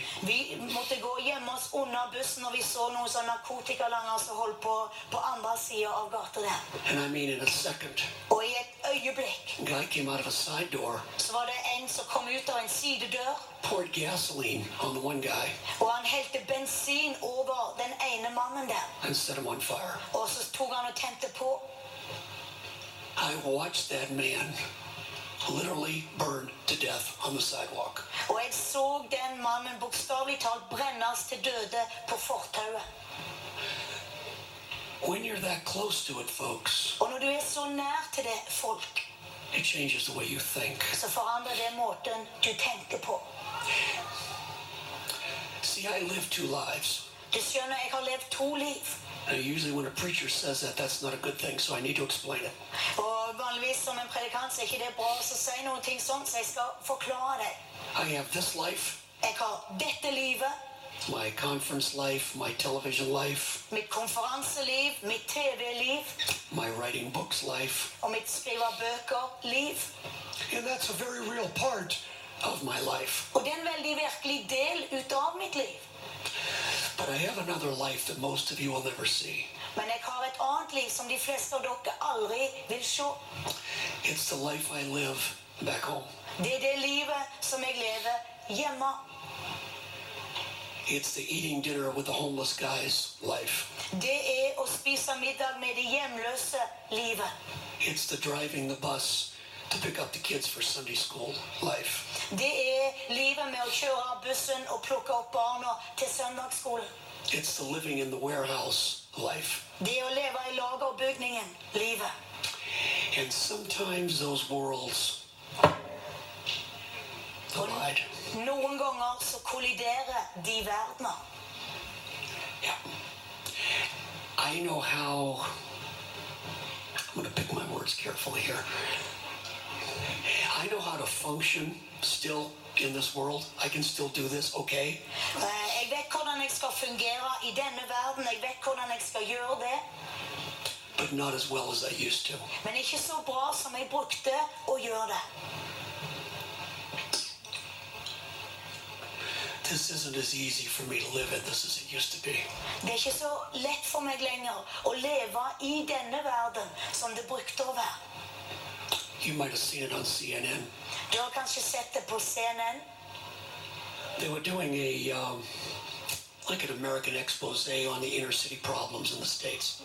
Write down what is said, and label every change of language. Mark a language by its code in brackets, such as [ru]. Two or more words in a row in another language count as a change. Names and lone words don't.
[no] Vi måtte gå hjemme oss under bussen, og vi så noen sånne narkotikalanger som holdt på andre siden av gata der. [en] And I mean in a second, [no] Og i et øyeblikk [en] a guy came out of a side door, [no] så var det en som kom ut av en sidedør, [en] poured gasoline on the one guy [no] og han helte bensin over den ene mannen der. [en] and set him on fire. [no] Og så tok han og tente på. [en] I watched that man literally burn to death on the sidewalk. [no] Og jeg så den mannen bokstavelig talt brennes til døde på fortauet. [en] When you're that close to it, folks, [no] Og når du er så nær til det, folk, [en] it changes the way you think. [no] så forandrer det måten du tenker på. [en] See, I live two lives. [no] Du skjønner, jeg har levd 2 liv. [en] Now, usually when a preacher says that, that's not a good thing, so I need to explain it. [no] Og vanligvis som en predikant så er ikke det bra å si noen ting sånn, så jeg skal forklare det. [en] I have this life, [no] Jeg har dette livet, [en] my conference life, my television life, [no] mitt konferanseliv, mitt TV-liv, [en] my writing books life, [no] og mitt skrive bøker-liv. [en] and that's a very real part of my life. [no] Og det er en veldig virkelig del ut av mitt liv. [en] But I have another life that most of you will never see. [no] Men jeg har et annet liv som de fleste av dere aldri vil se. [en] It's the life I live back home. [no] Det er det livet som jeg lever hjemme. [en] It's the eating dinner with the homeless guy's life. [no] Det er å spise middag med de hjemløse livet. [en] It's the driving the bus to pick up the kids for Sunday school life. [no] Det er livet med å kjøre bussen og plukke opp barna til søndagsskolen. [en] It's the living in the warehouse life. [no] Det er å leve i lagerbygningen livet. [en] And sometimes those worlds collide. [no] Noen ganger så kolliderer de verdener. [en] Yeah. I know how, I'm going to pick my words carefully here. I know how to function still in this world. I can still do this, okay? [no] Jeg vet hvordan jeg skal fungere i denne verden. Jeg vet hvordan jeg skal gjøre det. [en] But not as well as I used to. [no] Men ikke så bra som jeg brukte å gjøre det. [en] This isn't as easy for me to live in this as it used to be. [no] Det er ikke så lett for meg lenger å leve i denne verden som det brukte å være. [en] You might have seen it on CNN. [no] Du har kanskje sett det på CNN. [en] They were doing like an American expose on the inner city problems in the States.